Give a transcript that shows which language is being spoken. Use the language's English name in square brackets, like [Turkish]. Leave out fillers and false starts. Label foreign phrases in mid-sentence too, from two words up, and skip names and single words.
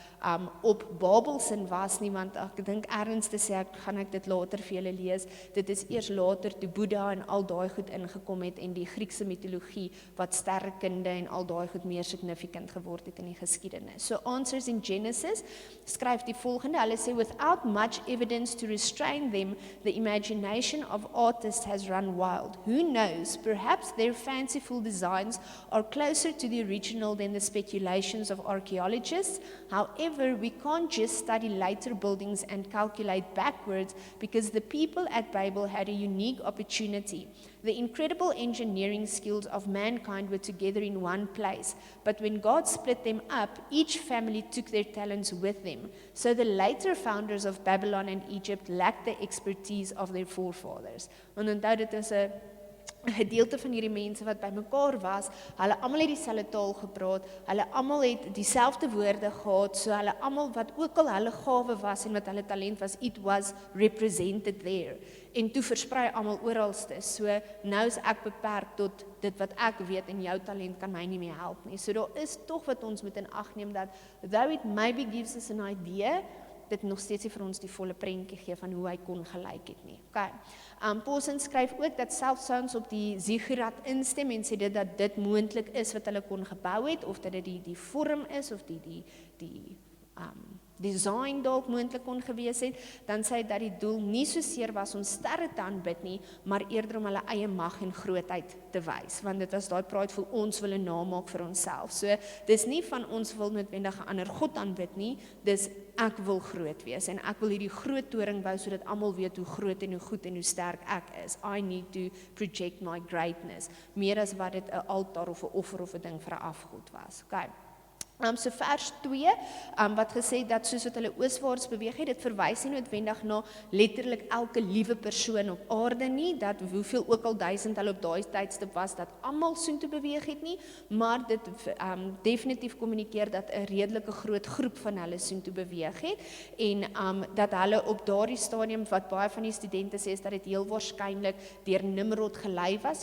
[Afrikaans] op Babelsin was nie, want ek dink ergens te sê, gaan ek dit later vir julle lees, dit is eers later toe Boeddha en al daai goed ingekom het, en die Griekse mitologie, wat sterrekunde en al daai goed meer significant geword het in die geskiedenis. So Answers in Genesis skryf die volgende, hulle sê, [English] without much evidence to restrain them, the imagination of artists has run wild. Who knows, perhaps their fanciful designs are closer to the original than the speculations of archaeologists. However, we can't just study later buildings and calculate backwards because the people at Babel had a unique opportunity. The incredible engineering skills of mankind were together in one place, but when God split them up, each family took their talents with them. So the later founders of Babylon and Egypt lacked the expertise of their forefathers. [Afrikaans] Want onthou, dit is 'n gedeelte van hierdie mense wat bymekaar was, hulle almal het dieselfde taal gepraat, hulle almal het dieselfde woorde gehad, so hulle almal wat ook al hulle gawe was en wat hulle talent was, [English] it was represented there. [Afrikaans] En toe versprei almal oralste, so nou is ek beperk tot dit wat ek weet en jou talent kan my nie meer help nie. So daar is tog wat ons moet in ag neem dat, [English] though it maybe gives us an idea, [Afrikaans] dit nog steeds nie vir ons die volle prentjie gee van hoe hy kon gelyk het nie. Okay. Paulson skryf ook dat selfs ons op die ziggurat instem en sê dit dat dit moontlik is wat hulle kon gebou het, of dat dit die vorm is, of die design dalk moontlik kon gewees het, dan sê hy dat die doel nie so seer was om sterre te aanbid nie, maar eerder om hulle eie mag en grootheid te wys, want dit was daai praat vir ons wil 'n naam maak vir onsself. So dis nie van ons wil noodwendig 'n ander God aanbid nie, dis ek wil groot wees en ek wil hierdie groot toring bou sodat almal weet hoe groot en hoe goed en hoe sterk ek is. [English] I need to project my greatness, [Afrikaans] meer as wat dit 'n altaar of 'n offer of 'n ding vir 'n afgod was. Okay. So vers 2, wat gesê dat soos wat hulle ooswaarts beweeg het, dit verwys nie noodwendig na letterlik elke liewe persoon op aarde nie, dat hoeveel ook al 1000 hulle op daai tydstip was, dat almal soontoe beweeg het nie, maar dit definitief kommunikeer dat 'n redelike groot groep van hulle soontoe beweeg het, en dat hulle op daardie stadium, wat baie van die studente sê, is dat dit heel waarskynlik deur Nimrod gelei was.